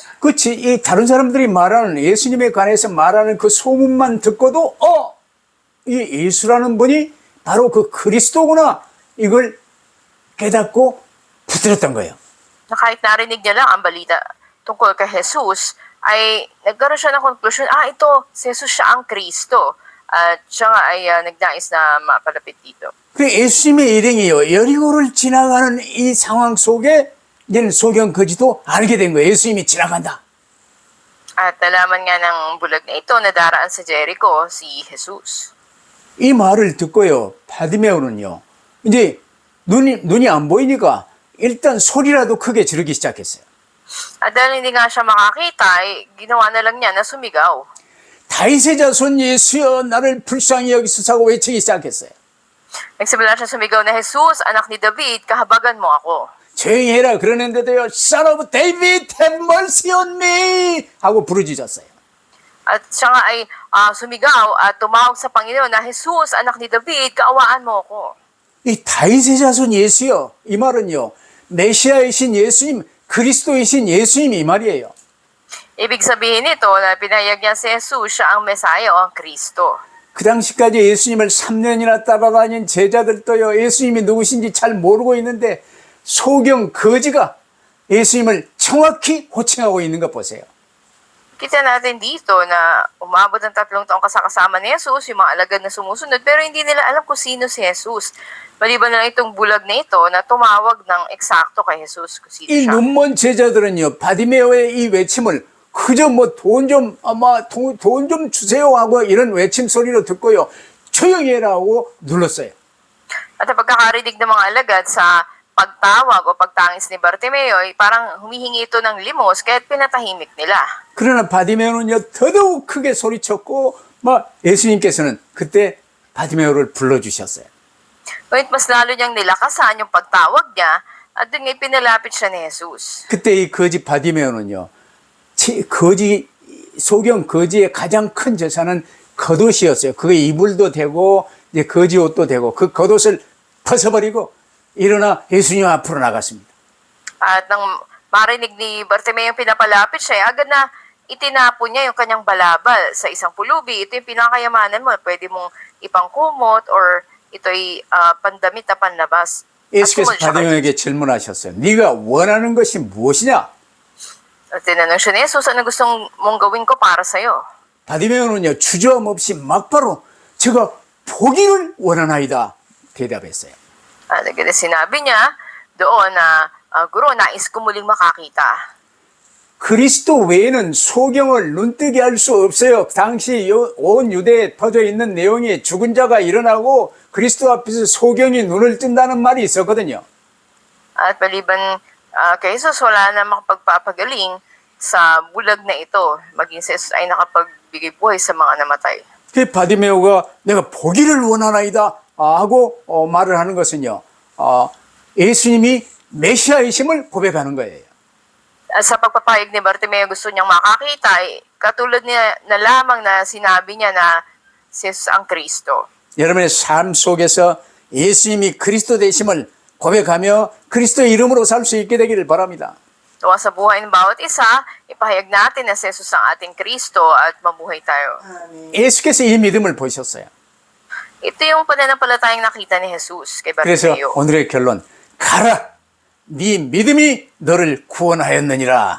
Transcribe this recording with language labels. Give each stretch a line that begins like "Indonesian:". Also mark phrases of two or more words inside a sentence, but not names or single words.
Korean: 그치, 이 다른 사람들이 말하는 예수님에 관해서 말하는 그 소문만 듣고도 이 예수라는 분이 바로 그 그리스도구나 이걸 깨닫고 붙들었던 거예요.
Filipino: Na kahit narinig niya lang ang balita tungkol kay Jesus, ay nagkaroon siya ng konklusyon, ito, si Jesus siya ang Kristo. At siya nga ay nagnais na mapalapit dito.
Korean: 그 예수님의 일행이요. 여리고를 지나가는 이 상황 속에 이제는 소경 거지도 알게 된 거예요. 예수님이 지나간다.
Filipino: At nalaman nga ng bulag na ito na daraan sa Jericho si Jesus.
Korean: 이 말을 듣고요. 바디메오는요. 이제 눈이 안 보이니까 일단 소리라도 크게 지르기 시작했어요.
Filipino: At dahil hindi nga siya makakita, ay ginawa na lang niya na sumigaw.
Korean: 다윗의 자손 예수여 나를 불쌍히 여기소서 하고 외치기 시작했어요.
Filipino: Nagsimula siya sumigaw na, Jesus, anak ni David, kahabagan mo ako.
Korean: 조용히 해라 그러는데도요.
English: Son of David, have mercy on me
Korean: 하고 부르짖었어요.
Filipino: At siya nga ay sumigaw at tumawag sa Panginoon na, Jesus, anak ni David, kaawaan mo ako.
Korean: 이 다윗의 자손 예수여 이 말은요. 메시아이신 예수님, 그리스도이신 예수님 이 말이에요.
Filipino: Ibig sabihin nito na pinahayag niya si Jesus, siya ang Mesaya o ang Kristo.
Korean: 그 당시까지 예수님을 3년이나 따라다닌 제자들도요. 예수님이 누구신지 잘 모르고 있는데 소경 거지가 예수님을 정확히 호칭하고 있는 것 보세요.
Filipino: Kita natin dito na umabot ng 3 taong kasama ni Jesus, yung mga alagad na sumusunod, pero hindi nila alam kung sino si Jesus. Maliban na lang itong bulag na ito na tumawag ng eksakto kay Jesus kung sino
Korean: 이
Filipino: siya.
Korean: 눈먼 제자들은요. 바디메오의 이 외침을 그저 뭐 돈 좀 주세요 하고 이런 외침 소리로 듣고요. 조용히 해라 하고 눌렀어요.
Filipino: At ang pagkakarinig ng mga alagad sa pagtawag o pagtangis ni Bartimeo, ay parang humihingi ito ng limos kaya't pinatahimik nila.
Korean: 그러나 바디메오는요. 더더욱 크게 소리쳤고 예수님께서는 그때 바디메오를 불러주셨어요.
Filipino: Ngunit mas lalo niyang nilakasan yung pagtawag niya at doon ngay pinalapit siya ni Jesus.
Korean: 그때 이 거지 바디메오는요. 소경 거지의 가장 큰 재산은 겉옷이었어요. 그게 이불도 되고 이제 거지 옷도 되고 그 겉옷을 벗어버리고 일어나 예수님 앞으로 나갔습니다.
Filipino: At nang marinig ni Bartimeo yung pinapalapit siya, agad na itinapon niya yung kanyang balabal sa isang pulubi. Ito yung pinakayamanan mo. Pwede mong ipangkumot or ito'y pandamit na panlabas. At
Korean: 예수께서
Filipino: sumunod siya kay
Korean: 바디메오에게 질문하셨어요. 네가 원하는 것이 무엇이냐?
Filipino: At tinanong siya ni Jesus, ano gustong mong gawin ko para sa'yo?
Korean: 바디메오는요. 주저함 없이 막바로 제가 보기를 원하나이다 대답했어요.
Filipino: At sinabi niya doon na, Guro, nais ko muling makakita.
Korean: 그리스도 외에는 소경을 눈뜨게 할 수 없어요. 당시 온 유대에 퍼져 있는 내용이 죽은 자가 일어나고 그리스도 앞에서 소경이 눈을 뜬다는 말이 있었거든요.
Filipino: At maliban kay Jesus, wala na makapagpapagaling sa bulag na ito. Maging si Jesus ay nakapagbigay buhay sa mga namatay.
Korean: 그 바디메오가 내가 보기를 원하나이다 하고 말을 하는 것은요, 예수님이 메시아이심을 고백하는 거예요.
Filipino: At sa pagpapayag ni Bartimeo gusto niyang makakita, katulad niya na lamang na sinabi niya na si Jesus ang Kristo.
Korean: 여러분의 삶 속에서 예수님이 그리스도 되심을 고백하며 그리스도의 이름으로 살 수 있게 되기를 바랍니다.
Filipino: Tuwa sa buhay ng bawat isa, ipahayag natin na si Jesus ang ating Kristo at mabuhay tayo.
Korean: 예수께서 이 믿음을 보셨어요.
Filipino: Ito yung pananampalatayang nakita ni Jesus kay
Korean: 그래서
Filipino: Bartimeo.
Korean: 오늘의 결론, 가라! 네 믿음이 너를 구원하였느니라.